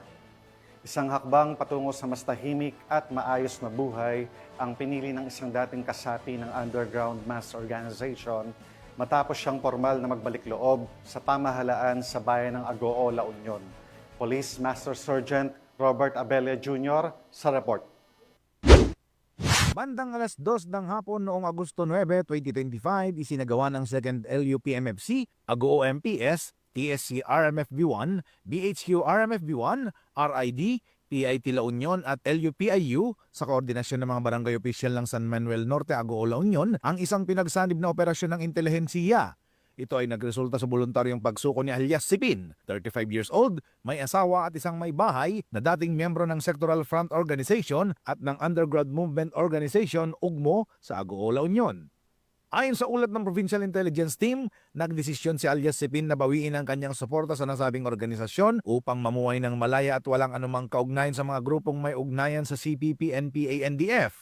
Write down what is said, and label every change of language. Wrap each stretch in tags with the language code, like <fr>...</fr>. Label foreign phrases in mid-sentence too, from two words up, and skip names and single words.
<tl>Isang hakbang patungo sa mas tahimik at maayos na buhay ang pinili ng isang dating kasapi ng</tl> <en>underground mass organization</en> <tl>matapos siyang formal na magbalik loob sa pamahalaan sa bayan ng Agoo, La Union. Police Master Sergeant Robert Abella Jr. sa report. Bandang alas 2 ng hapon noong Agosto 9, 2025, isinagawa ng 2nd LUP-MFC, Agoo MPS, TSC RMFB1, BHQ RMFB1, RID, PIT La Union at LUPIU sa koordinasyon ng mga barangay opisyal ng San Manuel Norte, Agoo, La Union ang isang pinagsanib na operasyon ng intelihensiya. Ito ay nagresulta sa voluntaryong pagsuko ni alias Sipin,</tl> <en>35 years old,</en> <tl>may asawa at isang may bahay na dating miyembro ng Sectoral Front Organization at ng Underground Movement Organization UGMO sa Agoo, La Union. Ayon sa ulat ng Provincial Intelligence Team, nagdesisyon si alias Sipin na bawiin ang kanyang suporta sa nasabing organisasyon upang mamuhay ng malaya at walang anumang kaugnayan sa mga grupong may ugnayan sa CPP, NPA, NDF.</tl>